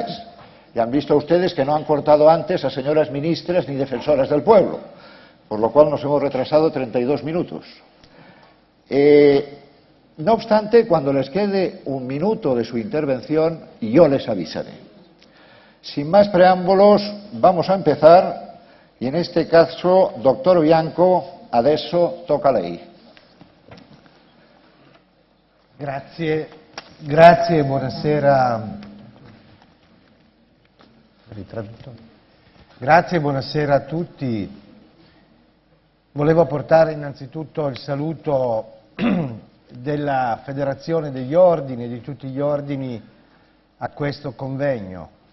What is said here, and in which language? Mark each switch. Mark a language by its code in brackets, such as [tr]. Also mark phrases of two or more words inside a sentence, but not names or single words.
[es] Ya han visto ustedes que no han cortado antes a señoras ministras ni defensoras del pueblo, por lo cual nos hemos retrasado 32 minutos. No obstante, cuando les quede 1 minuto de su intervención, yo les avisaré. Sin más preámbulos, vamos a empezar, y en este caso, doctor Bianco, [it] adesso tocca a lei. Grazie, buonasera. Grazie, buonasera a tutti. Volevo portare innanzitutto il saluto della Federazione degli Ordini e di tutti gli ordini a questo convegno.